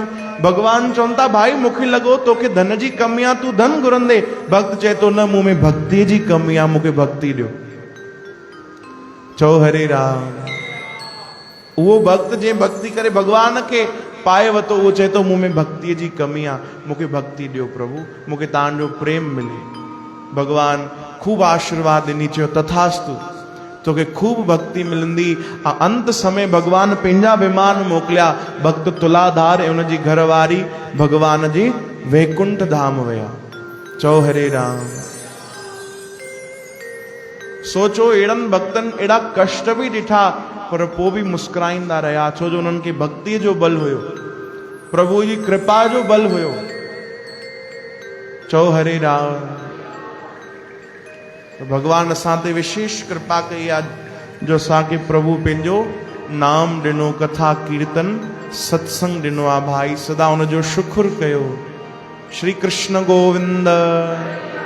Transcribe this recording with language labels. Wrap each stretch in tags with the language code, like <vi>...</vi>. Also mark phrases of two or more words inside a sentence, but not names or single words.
<sd>भगवान चवनि था भाई मूंखे लॻो तोखे धन जी कमी आहे, तूं धन घुरंदे। भक्त चए थो न, मूं में भक्ति जी कमी आहे, मूंखे भक्ति ॾियो। चओ हरे राम। उहो भक्त जंहिं भक्ति करे भगवान खे पाए वरितो, उहो चए थो मूं में भक्तिअ जी कमी आहे, मूंखे भक्ति ॾियो प्रभु, मूंखे तव्हांजो प्रेम मिले। भगवान खूब आशीर्वाद ॾिनी, चयो तथास्तु, तोखे खूब भक्ति मिलंदी। अंत समय भगवान पंहिंजा विमान मोकिलिया, भक्त तुलाधार ऐं उनजी घरवारी भगवान जे वैकुंठ धाम विया। चओ हरे राम। सोचो अहिड़नि भक्तनि अहिड़ा कष्ट बि ॾिठा, पर पोइ बि मुस्कुराईंदा रहिया, छो जो उन्हनि खे भक्तिअ जो बल हुयो, प्रभु जी कृपा जो बल हुयो। चओ हरे राम। भगवान असां ते विशेष कृपा कई आहे, जो असांखे प्रभु पंहिंजो नाम ॾिनो, कथा कीर्तन सत्संग ॾिनो आहे भाई। सदा हुनजो शुक्र कयो। श्री कृष्ण गोविंद।</sd>